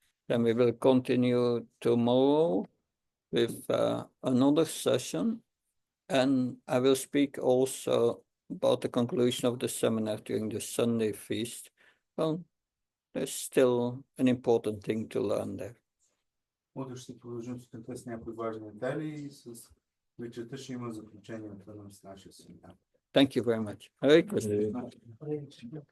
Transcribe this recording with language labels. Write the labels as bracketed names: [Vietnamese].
[English] Then we will continue tomorrow with another session, and I will speak also about the conclusion of the seminar during the Sunday feast. Well, there's still an important thing to learn there. [Bulgarian] Утре ще продължим сутринта с някои важни детайли и с вечерта ще има заключението на нашия семинар. [English] Thank you very much. Hare Krishna.